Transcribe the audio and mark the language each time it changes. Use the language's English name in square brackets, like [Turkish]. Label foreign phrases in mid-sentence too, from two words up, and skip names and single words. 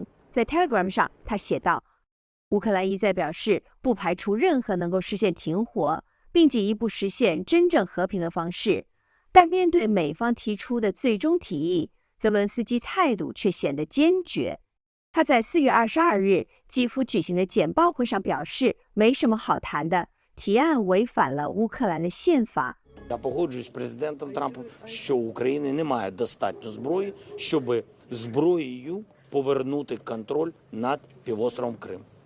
[Chinese] 在 Telegram 上，他写道：乌克兰一再表示不排除任何能够实现停火，并进一步实现真正和平的方式。但面对美方提出的最终提议，泽伦斯基态度却显得坚决。他在4月22日基辅举行的简报会上表示，没什么好谈的，提案违反了乌克兰的宪法。 [Ukrainian] Я погоджуюсь з президентом Трампом, що у України немає достатньо зброї, щоб зброєю повернути контроль над півостровом Крим.